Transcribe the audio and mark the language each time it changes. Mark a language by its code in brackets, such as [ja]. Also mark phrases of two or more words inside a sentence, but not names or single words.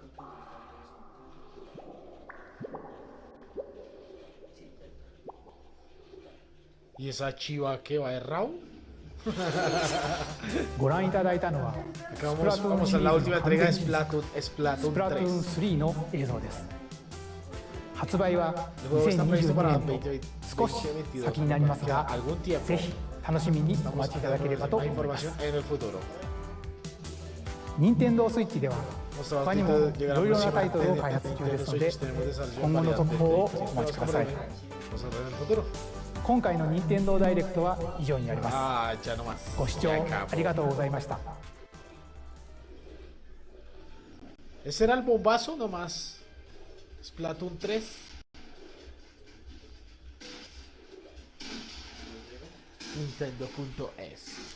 [es] ¿Y esa chiva que va de Raúl? [ja] ご覧いただいたのは [es] Vamos a la última entrega de Splatoon [ja] 3の映像です。発売は2022年の少し先になりますが、ぜひ楽しみにお待ちいただければと思います。任天堂スイッチでは他にもいろいろなタイトルを開発中ですので、今後の続報をお待ちください。今回の任天堂ダイレクトは以上になります。ご視聴ありがとうございました。 [es] Ese era el bombazo nomás. Splatoon 3. Nintendo.es.